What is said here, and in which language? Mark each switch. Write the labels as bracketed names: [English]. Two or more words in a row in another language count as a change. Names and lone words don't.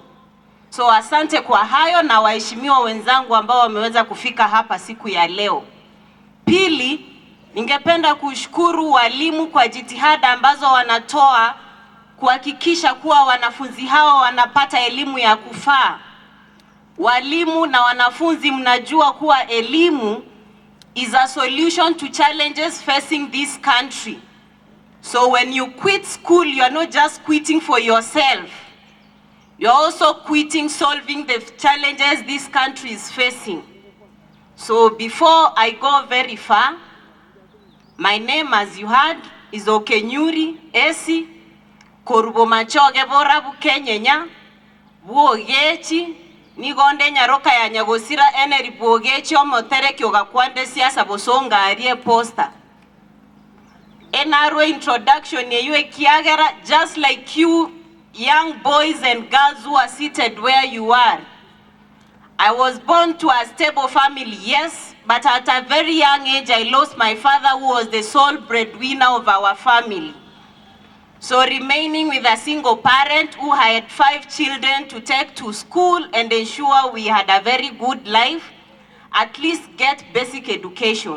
[Swahili] So asante kwa hayo na waheshimiwa wenzangu ambao wameweza kufika hapa siku ya leo. Pili, ningependa kushukuru walimu kwa jitihada ambazo wanatoa kuhakikisha kuwa wanafunzi hao wanapata elimu ya kufaa. Walimu na wanafunzi mnajua kuwa elimu [English] is a solution to challenges facing this country. So when you quit school, you are not just quitting for yourself. You're also quitting solving the challenges this country is facing. So before I go very far, my name, as you heard, is Okenyuri, Essy, Korubo Machoge Borabu Kenyenya, Buogechi, Nigonde Nyaroka ya Nyagosira Eneri Buogechi Omotere Kyogakwande Siasa Bosonga Arie Posta. [Gusii] NRO introduction yue Kiagera, [English] just like you young boys and girls who are seated where you are. I was born to a stable family, yes, but at a very young age I lost my father, who was the sole breadwinner of our family. So remaining with a single parent who had 5 children to take to school and ensure we had a very good life, at least get basic education.